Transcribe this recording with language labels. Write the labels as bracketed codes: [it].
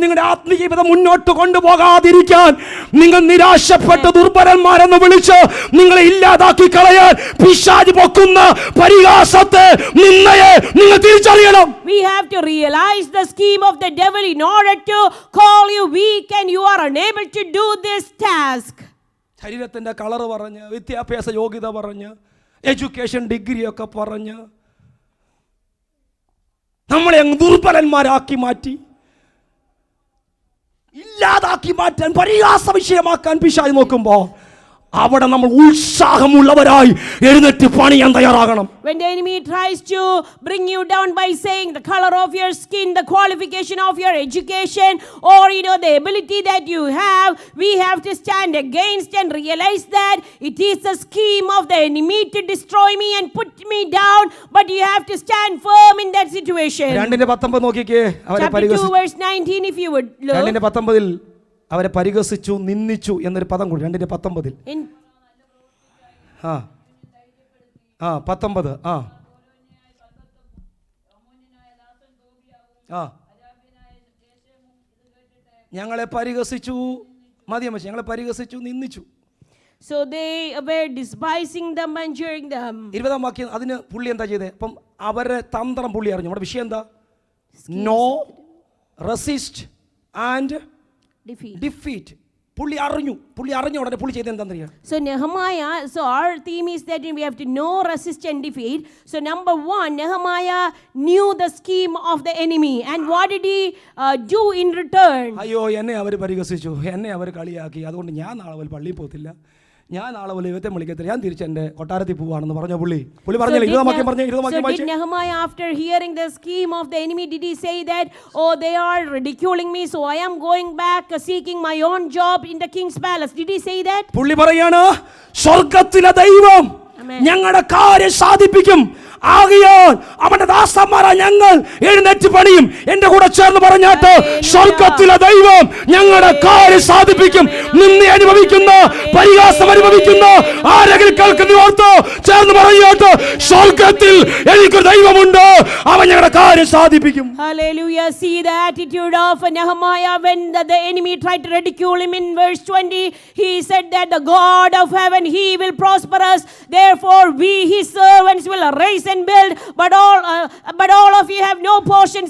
[ml] നിങ്ങളുടെ ആത്മീയ ജീവിതം മുന്നോട്ട് കൊണ്ടുപോകാതിരിക്കാൻ നിങ്ങൾ നിരാശപ്പെട്ട ദുർബലന്മാരെന്ന് വിളിച്ച് നിങ്ങളെ ഇല്ലാതാക്കി കളയാൻ പിശാച് പൊക്കുന്ന പരിഹാസത്തെ, നിന്നയെ നിങ്ങൾ തിരിച്ചറിയണം. [en] We have to realize the scheme of the devil in order to call you weak and you are unable to do this task. [ml] ശരീരത്തിന്റെ കളർ പറഞ്ഞ്, വിദ്യാഭ്യാസ യോഗ്യത പറഞ്ഞ്, എഡ്യൂക്കേഷൻ ഡിഗ്രി ഒക്കെ പറഞ്ഞ് നമ്മളെ അങ്ങ് ദുർബലന്മാരാക്കി മാറ്റി, ഇല്ലാതാക്കി മാറ്റാൻ, പരിഹാസ വിഷയമാക്കാൻ പിശാച് നോക്കുമ്പോൾ അവിടെ നമ്മൾ ഉത്സാഹമുള്ളവരായി എഴുന്നേറ്റ് പണിയാൻ തയ്യാറാകണം. [en] When the enemy tries to bring you down by saying the color of your skin, the qualification of your education, or the ability that you have, we have to stand against and realize that it is a scheme of the enemy to destroy me and put me down, but you have to stand firm in that situation. [ml] 2:19 നോക്കിക്കേ. അവരെ [en] Chapter 2 verse 19, if you would look. [ml] 2:19 അവരെ പരിഹസിച്ചു, നിന്ദിച്ചു എന്നൊരു പദം കൂടി 2:19. [en] In [ml] 19 ഞങ്ങളെ പരിഹസിച്ചു, മതിയമ്മച്ചി, ഞങ്ങളെ പരിഹസിച്ചു, നിന്ദിച്ചു. [en] So they were despising them and jeering them. [ml] 20 വാക്യം അതിന് പുള്ളി എന്താ ചെയ്തേ? അപ്പം അവരെ തന്ത്രം പുള്ളി അറിഞ്ഞു. നമ്മുടെ വിഷയം എന്താ? [en] No, resist and defeat. [ml] പുള്ളി അറിഞ്ഞു ഉടനെ പുള്ളി ചെയ്ത് എന്താ? [en] So Nehemiah, so our theme is that we have to know, resist and defeat. So number 1, Nehemiah knew the scheme of the enemy, and what did he do in return? [ml] അയ്യോ, എന്നെ അവർ പരിഹസിച്ചു, എന്നെ അവർ കളിയാക്കി, അതുകൊണ്ട് ഞാൻ നാളെ പള്ളിയിൽ പോകത്തില്ല, ഞാൻ നാളെ ദൈവത്തെ വിളിക്കത്തില്ല, ഞാൻ തിരിച്ച് എൻ്റെ കൊട്ടാരത്തിൽ പോവാണെന്ന് പറഞ്ഞ പുള്ളി പറഞ്ഞില്ല. 20 വാക്യം പറഞ്ഞു. 20 വാക്യം വായിച്ചു. [en] Nehemiah, after hearing the scheme of the enemy, did he say that, oh, they are ridiculing me, so I am going back seeking my own job in the king's palace? Did he say that? [ml] പുള്ളി പറയാണ്, സ്വർഗ്ഗത്തിലെ ദൈവം ഞങ്ങളുടെ കാര്യം സാധിപ്പിക്കും, ആകയാൽ അവന്റെ ദാസന്മാരാ ഞങ്ങൾ എഴുന്നേറ്റ് പണിയും. എന്റെ കൂടെ ചേർന്ന് പറഞ്ഞാട്ട്, സ്വർഗ്ഗത്തിലെ ദൈവം ഞങ്ങളുടെ കാര്യം സാധിപ്പിക്കും. നിന്നെ അനുഭവിക്കുന്ന, പരിഹാസം അനുഭവിക്കുന്ന ആരെങ്കിലും കേൾക്കുന്ന ഓർത്ത് ചേർന്ന് പറഞ്ഞാട്ട്, സ്വർഗ്ഗത്തിൽ എനിക്കൊരു ദൈവമുണ്ട്, അവൻ ഞങ്ങളുടെ കാര്യം സാധിപ്പിക്കും. [en] Hallelujah. See the attitude of Nehemiah when the enemy tried to ridicule him. In verse 20, he said that the God of heaven, he will prosper us, therefore we his servants will arise and build, but all of you have no portion.